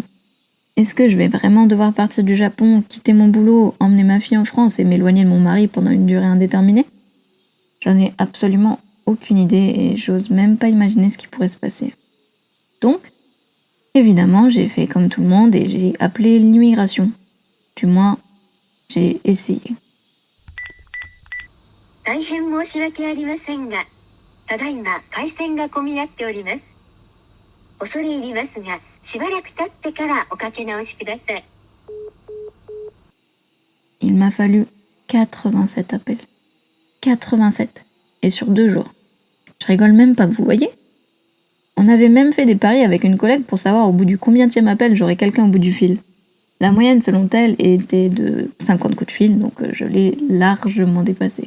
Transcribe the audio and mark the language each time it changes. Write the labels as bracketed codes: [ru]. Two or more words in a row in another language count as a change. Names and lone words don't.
[fr] Est-ce que je vais vraiment devoir partir du Japon, quitter mon boulot, emmener ma fille en France et m'éloigner de mon mari pendant une durée indéterminée ? J'en ai absolument aucune idée et j'ose même pas imaginer ce qui pourrait se passer. Donc, évidemment, j'ai fait comme tout le monde et j'ai appelé l'immigration. Du moins, j'ai essayé. [ja] 大変申し訳ありませんが、ただいま回線が混み合っております。恐れ入りますが、しばらく経ってからおかけ直しください。 [fr] Il m'a fallu 87 appels. 87. Et sur 2 jours. Je rigole même pas, vous voyez ? On avait même fait des paris avec une collègue pour savoir au bout du combienième appel j'aurais quelqu'un au bout du fil. La moyenne selon elle était de 50 coups de fil, donc je l'ai largement dépassée.